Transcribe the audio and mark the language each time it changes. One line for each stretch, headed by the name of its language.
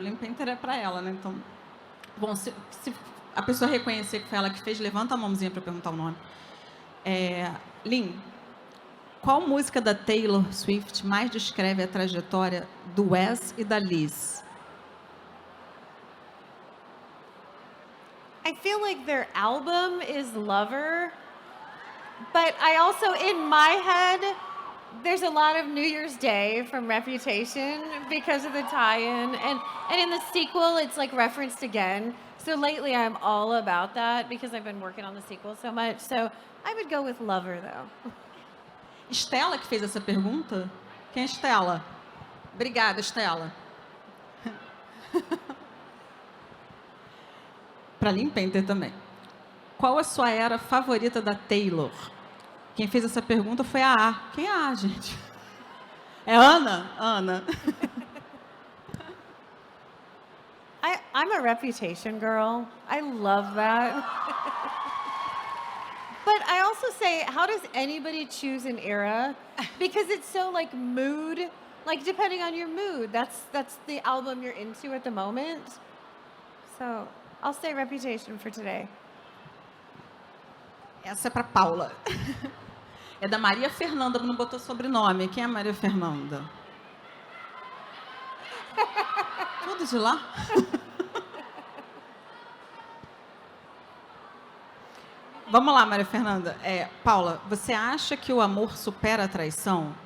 Portuguese: Lynn Painter é para ela, né? Então, bom, se a pessoa reconhecer que foi ela que fez, levanta a mãozinha para perguntar o nome. Lynn, qual música da Taylor Swift mais descreve a trajetória do Wes e da Liz?
English: I feel like their album is Lover, but I also, in my head, there's a lot of New Year's Day from Reputation because of the tie-in, and in the sequel, it's like referenced again. So lately, I'm all about that because I've been working on the sequel so much. So I would go with Lover, though.
Portuguese: Estela que fez essa pergunta? Quem é Estela? Obrigada, Estela. Para Lynn Painter também. Qual a sua era favorita da Taylor? Quem fez essa pergunta foi a A. Quem é a A, gente? É Ana? Ana.
English: I'm a Reputation girl. I love that. But I also say, how does anybody choose an era? Because it's so like mood, like depending on your mood. That's the album you're into at the moment. So I'll say Reputation for today.
Portuguese: Essa é para Paula. É da Maria Fernanda, não botou sobrenome. Quem é a Maria Fernanda? Tudo de lá? Vamos lá, Maria Fernanda. Paula, você acha que o amor supera a traição?